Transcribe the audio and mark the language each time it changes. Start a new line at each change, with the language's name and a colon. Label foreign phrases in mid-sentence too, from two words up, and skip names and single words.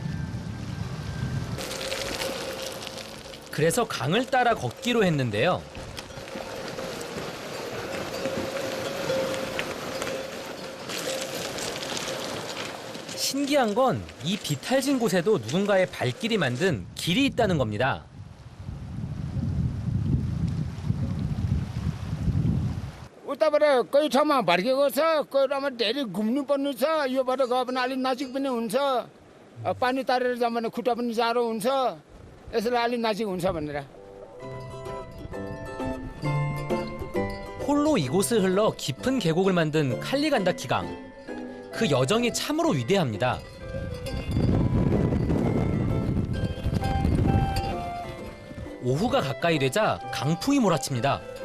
Korean: 그래서 강을 따라 걷기로 했는데요. 신기한 건 이 비탈진 곳에도 누군가의 발길이 만든 길이 있다는 겁니다.
Nepali: उताबाट कोही ठाउँमा भड्केको छ कोही ठाउँमा धेरै घुम्नु पर्नु छ योबाट गयो भने अलिक नजिक पनि हुन्छ पानी तारेर जाऊँ भने खुट्टा पनि जाडो हुन्छ यसले अलिक नजिक हुन्छ भनेर
Korean: 폴로 이곳을 흘러 깊은 계곡을 만든 칼리간다키 강. 그 여정이 참으로 위대합니다. 오후가 가까이 되자 강풍이 몰아칩니다.